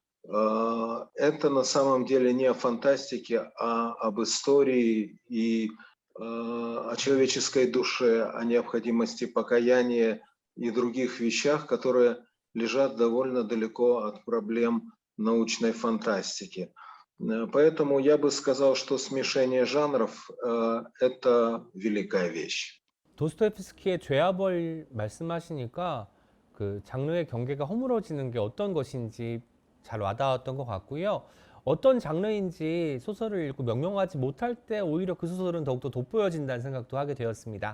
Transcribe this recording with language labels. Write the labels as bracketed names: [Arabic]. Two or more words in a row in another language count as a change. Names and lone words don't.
[Russian] Это на самом деле не о фантастике, а об истории и о человеческой душе, о необходимости покаяния и других вещах, которые лежат довольно далеко от проблем научной фантастики. Поэтому я бы сказал, что смешение жанров – это великая вещь. [Korean] 도스토옙스키의 죄와 벌 말씀하시니까 그 장르의 경계가 허물어지는 게 어떤 것인지 잘 와닿았던 것 같고요. 어떤 장르인지 소설을 읽고 명명하지 못할 때 오히려 그 소설은 더욱더 돋보여진다는 생각도 하게 되었습니다.